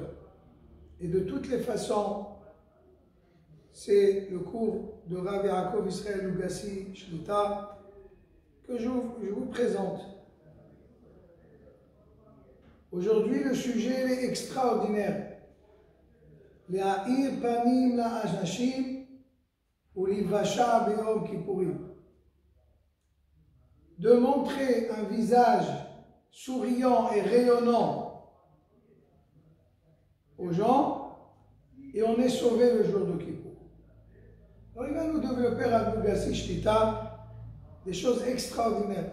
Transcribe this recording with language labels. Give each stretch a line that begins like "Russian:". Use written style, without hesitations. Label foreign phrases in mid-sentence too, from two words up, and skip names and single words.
French: Et de toutes les façons, c'est le cours de Rav Yaakov Israël Lugassi Shlita que je vous présente. Aujourd'hui, le sujet est extraordinaire.
Hebrew: להאיר פנים לאנשים ולבשה ביום כפורים.
French: De montrer un visage souriant et rayonnant aux gens, et on est sauvé le jour de Kippour. Alors il va nous développer à Lugassi Shlita des choses extraordinaires.